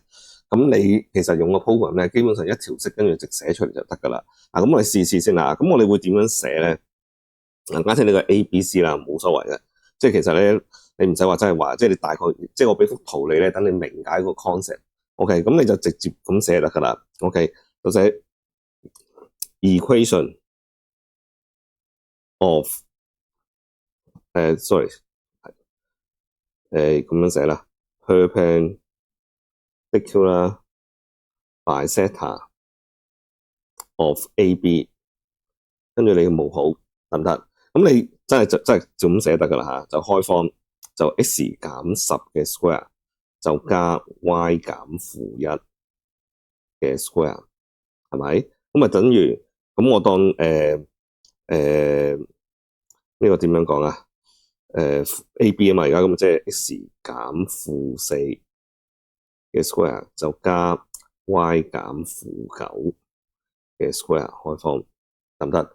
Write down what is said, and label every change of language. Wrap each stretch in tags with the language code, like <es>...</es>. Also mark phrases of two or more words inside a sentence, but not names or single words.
<yue>咁你其實用個 program 咧，基本上一條式跟住直寫出嚟就得噶啦。咁我哋試試先啦。咁我哋會點樣寫咧？假設呢個 A、B、C 啦，冇所謂嘅。即係其實咧，你唔使話真係話，即係你大概，即係我俾幅圖你咧，等你明解個 concept。OK，咁你就直接咁寫得噶啦。OK，就寫</yue> <en>equation of sorry，</en> <yue>咁樣寫啦 ，</yue> <en>perpendicular bisector of AB，</en> <yue>跟住你嘅冒號得唔得？咁你真係就咁寫得噶啦吓，就開方就 x 減10嘅 square 就加 y 減負1嘅 square 係咪？咁啊等於咁我當呢個點樣講啊？AB 啊嘛，而家咁即係 x 減負4嘅 square 就加 y 減負9嘅 square 開方得唔得？</yue>